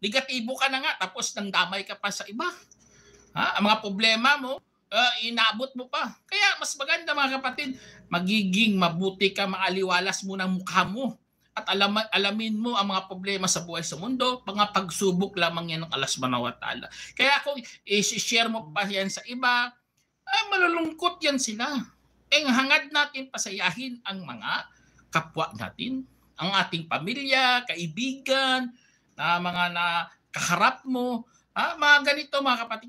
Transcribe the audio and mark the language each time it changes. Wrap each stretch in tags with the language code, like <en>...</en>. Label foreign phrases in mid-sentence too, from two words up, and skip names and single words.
<tl>Negatibo ka na nga tapos nang damay ka pa sa iba. Ang mga problema mo, inaabot mo pa. Kaya mas maganda mga kapatid, magiging mabuti ka, maaliwalas mo ng mukha mo. At alamin mo ang mga problema sa buhay sa mundo, mga pagsubok lamang yan ng Allah</tl> <ar>سبحانه وتعالى.</ar> <tl>Kaya kung i-share mo pa yan sa iba, malulungkot yan sila. Hangad natin pasayahin ang mga kapwa natin, ang ating pamilya, kaibigan, na mga nakaharap mo, mga ganito mga kapatid.</tl>